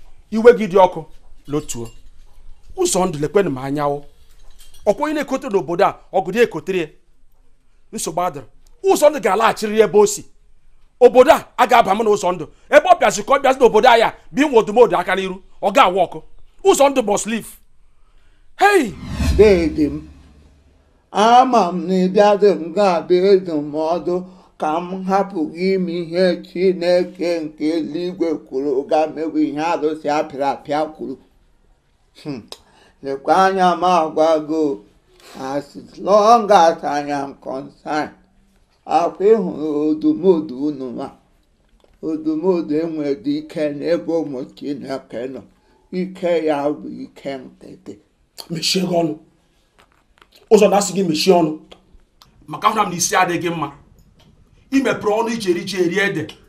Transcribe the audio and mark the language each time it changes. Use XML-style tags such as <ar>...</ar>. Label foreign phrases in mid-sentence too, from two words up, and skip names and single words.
<ig>Iwe gị dị ọkụ, lotuo. Ụzọ ndụ lekwenụ m anya o. Ọkwa onye na-ekote n'obodo a, ọgụ dị ekotere ya. Nsogbu adịrị. Ụzọ ndụ ga-alaghachiri ebe o si. Obodo a, a ga-aba m n'ụzọ ndụ. Ebe ọ bịazi ka ọ bịazi n'obodo a ya, bụ inwe odumodu aka n'iru, ọ ga-awa ọkụ. Ụzọ ndụ</ig> <en>must live.</en> <ig>Hey! Deede m, ama m na ị bịaghị m ga-abịa ndụmọdụ ka m hapụ gị ime ihe Chineke nke eluigwe kwuru ga mewe ihe arụsị apịrị apịa kwuru. Hmm. Lekwa anya m agwago,</ig> <en>as long as I am concerned,</en> <ig>akwa ịhụrụ odumodu unu nwa. Odumodu enwere ike n'ebe ụmụ Chineke nọ. Ike ya bụ ike nkịtị. Mechie gị ọnụ. Ụzọ na-asị gị mechie ọnụ. Maka ahụ na m na isi adịghị mma. I mepere ọnụ iji eri ji eri ede.</ig>